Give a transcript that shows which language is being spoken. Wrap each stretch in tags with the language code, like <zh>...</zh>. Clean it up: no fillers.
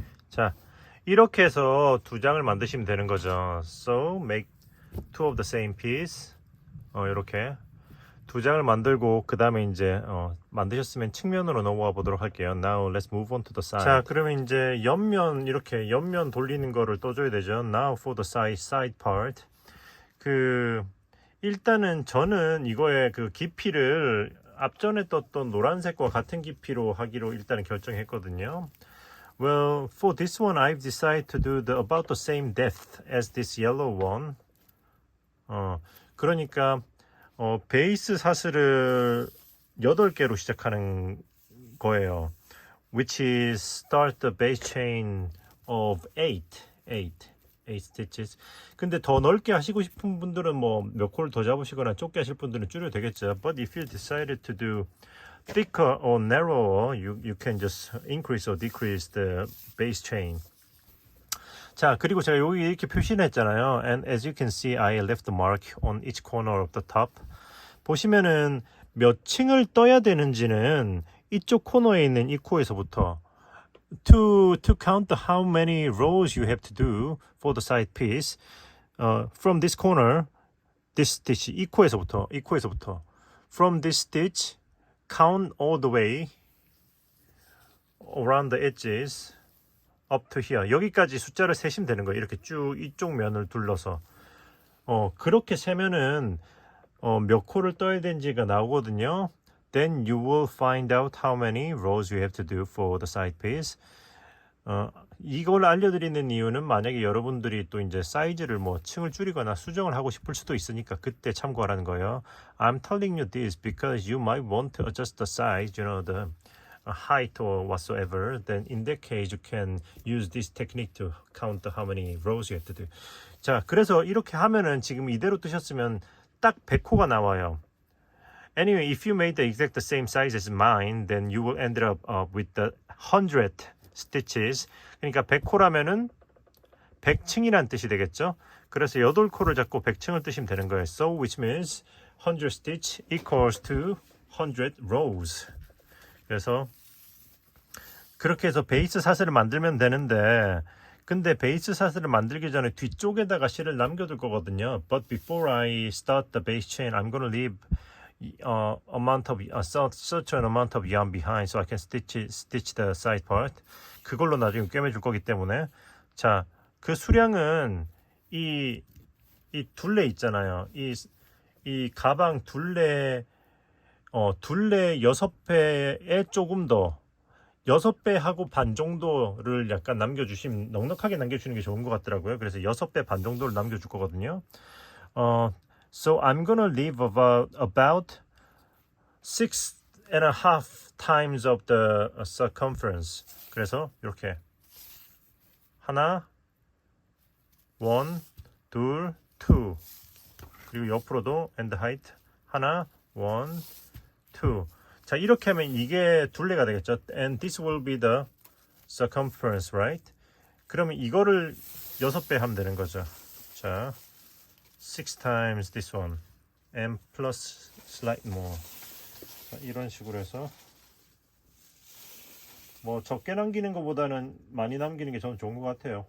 <ko>자, 이렇게 해서 두 장을 만드시면 되는 거죠.</ko> <en>So make two of the same piece.</en> <ko>이렇게 두 장을 만들고 그 다음에 이제 만드셨으면 측면으로 넘어가 보도록 할게요.</ko> <en>Now let's move on to the side.</en> <ko>자, 그러면 이제 옆면 이렇게 옆면 돌리는 거를 떠줘야 되죠.</ko> <en>Now for the side part.</en> <ko>일단은 저는 이거의 그 깊이를 앞전에 떴던 노란색과 같은 깊이로 하기로 일단은 결정했거든요.</ko> <en>Well, for this one, I've decided to do about the same depth as this yellow one.</en> <ko>그러니까 베이스 사슬을 8개로 시작하는 거예요.</ko> <en>Which is start the base chain of 8 stitches.</en> <ko>근데 더 넓게 하시고 싶은 분들은 뭐 몇 코를 더 잡으시거나 좁게 하실 분들은 줄여도 되겠죠.</ko> <en>But if you decided to do thicker or narrower, you can just increase or decrease the base chain.</en> <ko>자, 그리고 제가 여기 이렇게 표시를 했잖아요.</ko> <en>And as you can see, I left the mark on each corner of the top.</en> <ko>보시면은 몇 층을 떠야 되는지는 이쪽 코너에 있는 이 코에서부터</ko> <en>to count how many rows you have to do for the side piece from this corner, this stitch,</en> <ko>이 코에서부터</ko> <en>from this stitch count all the way around the edges up to here.</en> <ko>여기까지 숫자를 세시면 되는 거예요. 이렇게 쭉 이쪽 면을 둘러서 그렇게 세면은 몇 코를 떠야 되는지가 나오거든요.</ko> <en>Then you will find out how many rows you have to do for the side piece.</en> <ko>이걸 알려드리는 이유는 만약에 여러분들이 또 이제 사이즈를 뭐 층을 줄이거나 수정을 하고 싶을 수도 있으니까 그때 참고하라는 거예요.</ko> <en>I'm telling you this because you might want to adjust the size, you know, the height or whatsoever. Then in that case you can use this technique to count how many rows you have to do.</en> <ko>자, 그래서 이렇게 하면은 지금 이대로 뜨셨으면 딱 100코가 나와요.</ko> <en>Anyway, if you made the exact same size as mine, then you will end up with the 100 stitches.</en> <ko>그러니까 100코라면은 100층이란 뜻이 되겠죠. 그래서 8코를 잡고 100층을 뜨시면 되는 거예요.</ko> <en>So which means 100 stitch equals to 100 rows.</en> <ko>그래서 그렇게 해서 베이스 사슬을 만들면 되는데 근데 베이스 사슬을 만들기 전에 뒤쪽에다가 실을 남겨둘 거거든요.</ko> <en>But before I start the base chain, I'm gonna leave such an amount of yarn behind so I can stitch the side part.</en> <ko>그걸로 나중에 꿰매줄 거기 때문에 자, 그 수량은 이 둘레 있잖아요. 이 가방 둘레 6배에 조금 더 6배하고 반 정도를 약간 남겨주시면 넉넉하게 남겨주시는 게 좋은 것 같더라고요. 그래서 6배 반 정도를 남겨줄 거거든요.</ko> <en>So I'm gonna leave about 6.5 times of the circumference.</en> <ko>그래서 이렇게 하나, one, 둘, two. 그리고 옆으로도</ko> <en>and height</en> <ko>하나, one, two. 자, 이렇게 하면 이게 둘레가 되겠죠.</ko> <en>And this will be the circumference, right?</en> <ko>그러면 이거를 6배 하면 되는 거죠.</ko> <en>자, 6 times this one and plus slight more.</en> <ko>자, 이런 식으로 해서 뭐 적게 남기는 것보다는 많이 남기는 게 저는 좋은 것 같아요.</ko>